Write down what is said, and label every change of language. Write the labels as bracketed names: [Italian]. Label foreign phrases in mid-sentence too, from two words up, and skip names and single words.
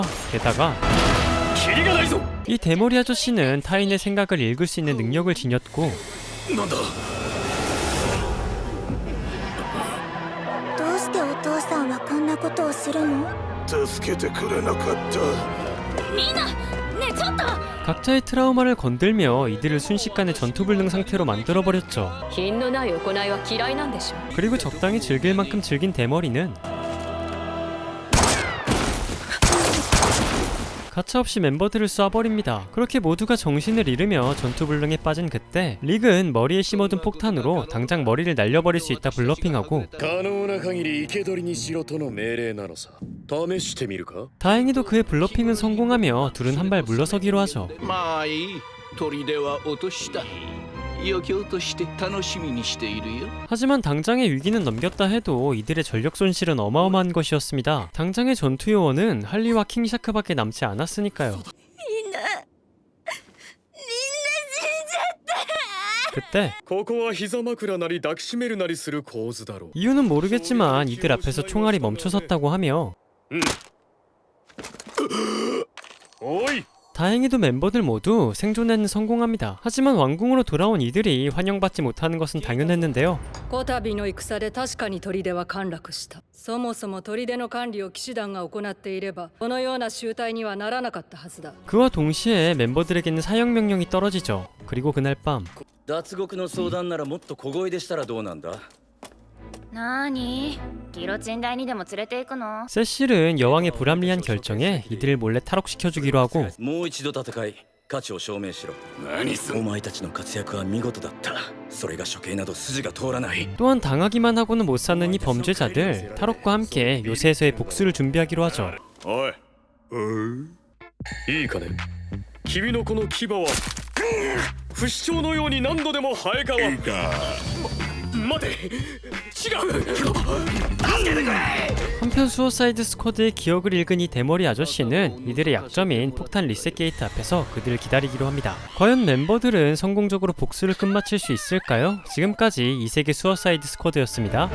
[Korean] 게다가 이 대머리 아저씨는 타인의 생각을 읽을 수 있는 능력을 지녔고 [Japanese] どうしてお父さんはこんなことをするの？助けてくれなかった。みんな、ねえちょっと。 [Korean] 각자의 트라우마를 건들며 이들을 순식간에 전투불능 상태로 만들어버렸죠. [Japanese] 品のない行いは嫌いなんでしょ。 [Korean] 그리고 적당히 즐길 만큼 즐긴 대머리는 가차없이 멤버들을 쏴버립니다. 그렇게 모두가 정신을 잃으며 전투불능에 빠진 그때 릭은 머리에 심어둔 폭탄으로 당장 머리를 날려버릴 수 있다 블러핑하고 [Japanese] 可能な限り生け捕りにしろとの命令なのさ。試してみるか？ [Korean] 다행히도 그의 블러핑은 성공하며 둘은 한 발 물러서기로 하죠. [Japanese] まあいい。砦は落とした。余興として楽しみにしているよ。 [Korean] 하지만 당장의 위기는 넘겼다 해도 이들의 전력 손실은 어마어마한 것이었습니다. 당장의 전투 요원은 할리와 킹샤크밖에 남지 않았으니까요. 그때 [Japanese] ここは膝枕なり抱きしめるなりする構図だろう。 [Korean] 이유는 모르겠지만 이들 앞에서 총알이 멈춰섰다고 하며 [Japanese] おい [Korean] 다행히도 멤버들 모두 생존에는 성공합니다. 하지만 왕궁으로 돌아온 이들이 환영받지 못하는 것은 당연했는데요. [Japanese] こたびの戦で確かに砦は陥落した。そもそも砦の管理を騎士団が行っていればこのような集隊にはならなかったはずだ。 [Korean] 그와 동시에 멤버들에게는 사형 명령이 떨어지죠. 그리고 그날 밤 [Japanese] 脱獄の相談ならもっと小声でしたらどうなんだ。なーに？ギロチン台にでも連れて行くの？ [Korean] 세실은 여왕의 불합리한 결정에 이들을 몰래 탈옥시켜주기로 하고 [Japanese] もう一度戦い価値を証明しろ。何すお前たちの活躍は見事だった。それが処刑など筋が通らない。 [Korean] 또한 당하기만 하고는 못 사는 이 범죄자들 탈옥과 함께 요새에서의 복수를 준비하기로 하죠. [Japanese] おいいいかね。君のこの牙は不死鳥のように何度でも生え変わる。待て、違 [Korean] 한편 수어사이드 스쿼드의 기억을 읽은 이 대머리 아저씨는 이들의 약점인 폭탄 리셋 게이트 앞에서 그들을 기다리기로 합니다. 과연 멤버들은 성공적으로 복수를 끝마칠 수 있을까요? 지금까지 이세계 수어사이드 스쿼드였습니다.